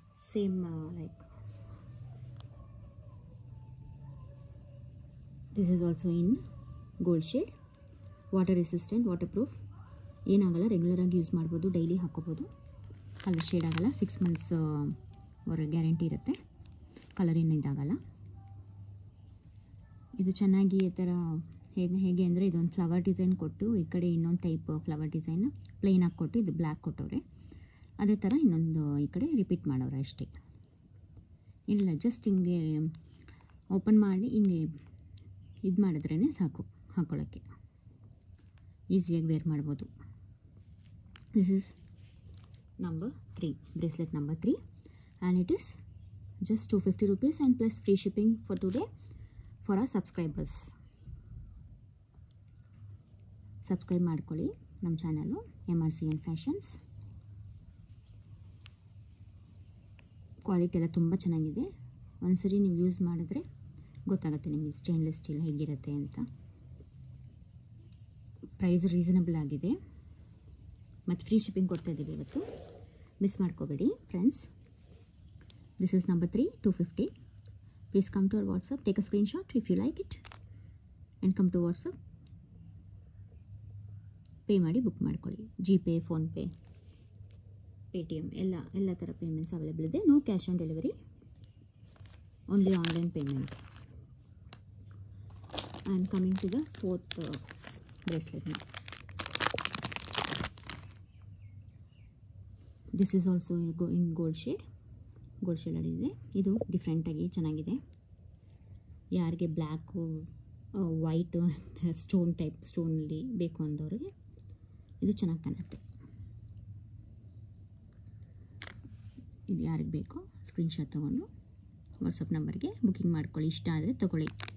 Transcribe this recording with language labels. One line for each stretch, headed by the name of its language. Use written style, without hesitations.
English: Same like this is also in gold shade. Water resistant, waterproof,
Kannada: ಏನಾಗಲ್ಲ, regular ಆಗಿ use ಮಾಡ್ಬೋದು, daily ಹಾಕೋಬೋದು, colour shade ಆಗಲ್ಲ, 6 months ಅವರ ಗ್ಯಾರಂಟಿ ಇರುತ್ತೆ, ಕಲರ್ ಏನು ಇದಾಗಲ್ಲ. ಇದು ಚೆನ್ನಾಗಿ ಈ ಥರ ಹೇಗೆ ಅಂದರೆ ಇದೊಂದು ಫ್ಲವರ್ ಡಿಸೈನ್ ಕೊಟ್ಟು ಈ ಕಡೆ ಇನ್ನೊಂದು ಟೈಪ್ ಫ್ಲವರ್ ಡಿಸೈನ್ ಪ್ಲೇನ್ ಆಗಿ ಕೊಟ್ಟು ಇದು ಬ್ಲ್ಯಾಕ್ ಕೊಟ್ಟವ್ರೆ, ಅದೇ ಥರ ಇನ್ನೊಂದು ಈ ಕಡೆ ರಿಪೀಟ್ ಮಾಡವ್ರೆ ಅಷ್ಟೇ. ಇಲ್ಲ ಜಸ್ಟ್ ಹಿಂಗೆ ಓಪನ್ ಮಾಡಿ ಹಿಂಗೆ ಇದು ಮಾಡಿದ್ರೇ ಸಾಕು, ಹಾಕೊಳ್ಳೋಕ್ಕೆ ಈಸಿಯಾಗಿ ವೇರ್ ಮಾಡ್ಬೋದು.
English: This is number 3, bracelet number 3, and it is just 250 rupees and plus free shipping for today for our subscribers.
Kannada: Subscribe ಮಾಡ್ಕೊಳ್ಳಿ ನಮ್ಮ ಚಾನಲು MRCN ಫ್ಯಾಷನ್ಸ್. ಕ್ವಾಲಿಟಿ ಎಲ್ಲ ತುಂಬ ಚೆನ್ನಾಗಿದೆ, ಒಂದ್ಸರಿ ನೀವು ಯೂಸ್ ಮಾಡಿದ್ರೆ ಗೊತ್ತಾಗುತ್ತೆ ನಿಮಗೆ ಸ್ಟೇನ್ಲೆಸ್ ಸ್ಟೀಲ್ ಹೇಗಿರುತ್ತೆ ಅಂತ. ಪ್ರೈಸ್ ರೀಸನಬಲ್ ಆಗಿದೆ ಮತ್ತು ಫ್ರೀ ಶಿಪ್ಪಿಂಗ್ ಕೊಡ್ತಾ ಇದ್ದೀವಿ ಇವತ್ತು, ಮಿಸ್ ಮಾಡ್ಕೋಬೇಡಿ friends.
English: This is number 3, 250. Please come to our WhatsApp, take a screenshot if you like it and come to WhatsApp.
Kannada: Pay ಮಾಡಿ ಬುಕ್ ಮಾಡ್ಕೊಳ್ಳಿ. ಜಿಪೇ, ಫೋನ್ಪೇ, ಪೇಟಿಎಮ್ ಎಲ್ಲ ಥರ ಪೇಮೆಂಟ್ಸ್ ಅವೈಲೇಬಲ್ ಇದೆ.
English: No cash on delivery, only online payment. I am coming to the 4th bracelet now. This is also in gold shade ಇದೆ.
Kannada: ಇದು ಡಿಫ್ರೆಂಟಾಗಿ ಚೆನ್ನಾಗಿದೆ. ಯಾರಿಗೆ ಬ್ಲ್ಯಾಕು ವೈಟು ಸ್ಟೋನ್ ಟೈಪ್ ಸ್ಟೋನಲ್ಲಿ ಬೇಕು ಅಂದವ್ರಿಗೆ ಇದು ಚೆನ್ನಾಗಿ ಕಾಣುತ್ತೆ. ಇದು ಯಾರಿಗೆ ಬೇಕೋ ಸ್ಕ್ರೀನ್ಶಾಟ್ ತೊಗೊಂಡು ವಾಟ್ಸಪ್ ನಂಬರ್ಗೆ ಬುಕ್ಕಿಂಗ್ ಮಾಡ್ಕೊಳ್ಳಿ. ಇಷ್ಟ ಆದರೆ ತೊಗೊಳ್ಳಿ.